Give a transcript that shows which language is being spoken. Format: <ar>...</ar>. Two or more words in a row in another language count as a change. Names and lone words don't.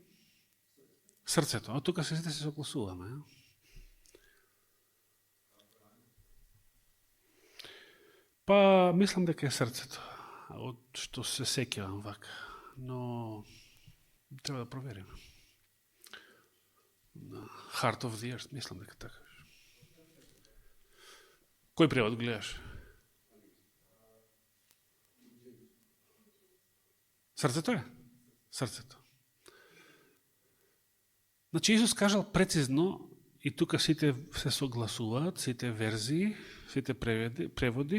<mk>Срцето. А тука сите се согласуваме. Па, мислам дека е срцето. Од што се сеќавам вака. Но, треба да провериме.</mk> <en>Heart of the Earth,</en> <mk>мислам дека така. Кој превод гледаш? Срцето е? Срцето. Значи, Исус кажал прецизно И тука сите се согласуваат, сите верзии, сите преводи.</mk>